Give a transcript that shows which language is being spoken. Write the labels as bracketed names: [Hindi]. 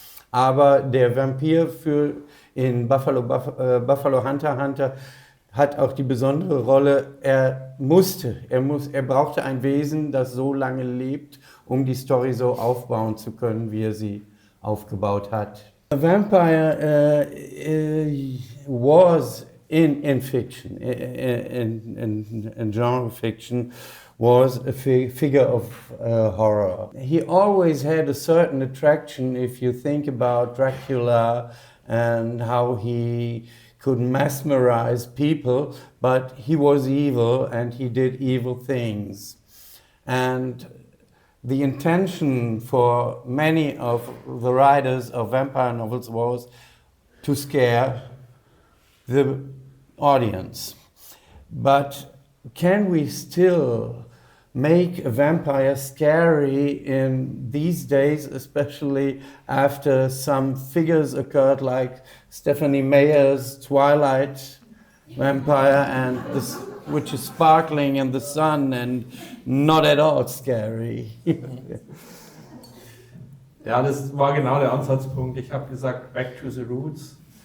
[German] Aber der Vampir in Buffalo Hunter hat auch die besondere Rolle, er brauchte ein Wesen, das so lange lebt, um die Story so aufbauen zu können, wie er sie aufgebaut hat. [English] A vampire was in fiction, in genre fiction, was a figure of horror. He always had a certain attraction if you think about Dracula and how he could mesmerize people, but he was evil and he did evil things. And the intention for many of the writers of vampire novels was to scare the audience. But can we still make a vampire scary in these days, especially after some figures occurred like Stephanie Meyer's Twilight vampire, which is sparkling in the sun and not at all scary? [German] Ja, das war genau der Ansatzpunkt. Ich habe gesagt, [English] back to the roots.